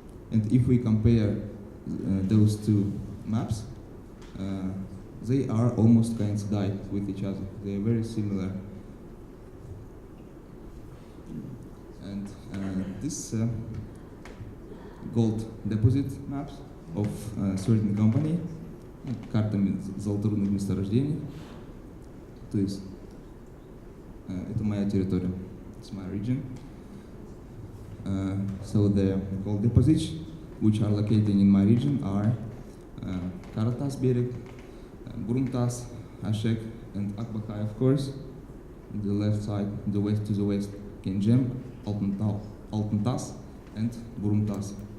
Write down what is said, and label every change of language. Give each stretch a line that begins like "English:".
English: And if we compare those two maps, they are almost coincide with each other. They are very similar. And this gold deposit maps of a certain company,
Russian: картами золоторудных месторождений. То есть это моя территория,
English: it's my region. So the gold deposits which are located in my region are Karatas Bereg, Burumtas, Ashek, and Akbakai, of course. On the left side, the west to the west, Kenjem, Altentas, and Burumtas.